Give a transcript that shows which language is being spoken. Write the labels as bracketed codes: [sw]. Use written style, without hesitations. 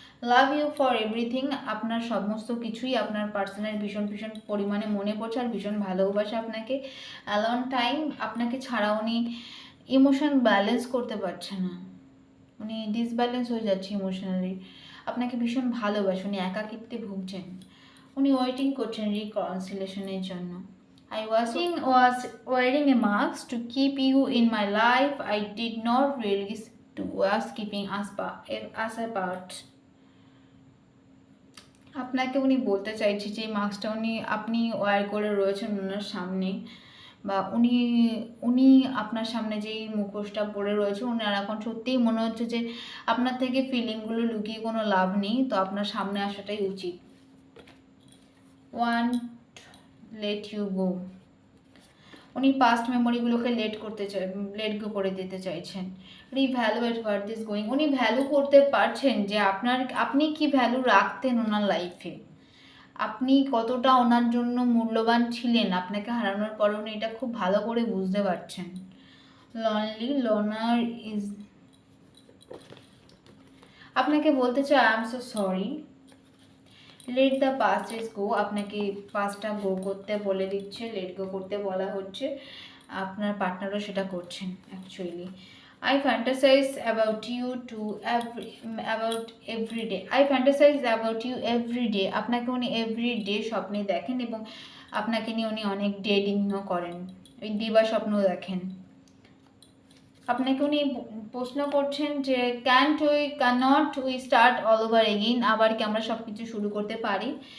[en] love you for everything, [bn] আপনার সমস্ত কিছুই আপনার পার্সনের ভীষণ পরিমাণে মনে পড়ছে আর ভীষণ ভালোবাসে আপনাকে। অ্যালন টাইম, আপনাকে ছাড়া উনি ইমোশন ব্যালেন্স করতে পারছে না, উনি ডিসব্যালেন্স হয়ে যাচ্ছে ইমোশনালি, আপনাকে ভীষণ ভালোবাসে, উনি একাকিত্বে ভুগছেন, উনি ওয়েটিং করছেন রিকনসিলেশনের জন্য। [en] I was wearing a mask to keep you in my life. I did not realize to was keeping us apart. [bn] আপনাকে উনি বলতে চাইছে যে মাস্কটা আপনি ওয়্যার করে রয়েছেন ওনার সামনে, বা উনি উনি আপনার সামনে যেই মুখোশটা পড়ে রয়েছে, ওনার এখন সত্যিই মনে হচ্ছে যে আপনার থেকে ফিলিংগুলো লুকিয়ে কোনো লাভ নেই, তো আপনার সামনে আসাটাই উচিত। [en] want let you go, [bn] উনি পাস্ট মেমোরিগুলোকে লেট গো করে দিতে চাইছেন। [en] revaluate what is going, [bn] উনি ভ্যালু করতে পারছেন যে আপনি কি ভ্যালু রাখতেন ওনার লাইফে, আপনি কতটা ওনার জন্য মূল্যবান ছিলেন। আপনাকে হারানোর পরে উনি এটা খুব ভালো করে বুঝতে পারছেন। লনলি লোনার ইজ, আপনাকে বলতে চাই [en] I am so sorry. Let the past is go, [bn] আপনাকে পাস্টটা গো করতে বলে দিচ্ছে, লেট গো করতে বলা হচ্ছে। আপনার পার্টনারও সেটা করছেন actually. [en] I fantasize about you to about every day. I fantasize about you every day. [bn] আপনাকে উনি এভরি ডে স্বপ্নে দেখেন এবং আপনাকে নিয়ে উনি অনেক ডেটিংও করেন, ওই দিবা স্বপ্ন দেখেন। আপনাকে উনি প্রশ্ন করছেন যে [en] can't we start all over again, [bn] আবার কি আমরা সব কিছু শুরু করতে পারি।